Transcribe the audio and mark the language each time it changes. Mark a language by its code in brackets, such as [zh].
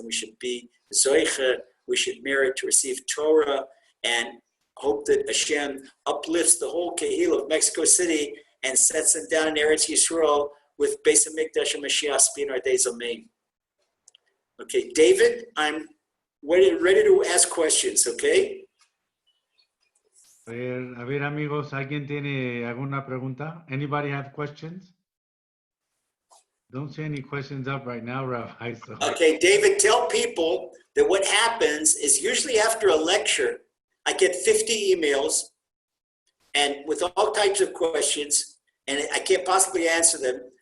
[en] And we should be Zoicha, we should merit to receive Torah, and hope that Hashem uplifts the whole Kehillah of Mexico City and sets them down in Eretz Yisrael with Beis HaMikdash and Mashiach in our days. Amen. Okay, David, I'm ready to ask questions, okay? [es] A ver, amigos, ¿alguien tiene alguna pregunta? [en] Anybody have questions? Don't see any questions up right now, Rabbi. So. Okay, David, tell people that what happens is usually after a lecture, I get 50 emails and with all types of questions, and I can't possibly answer them.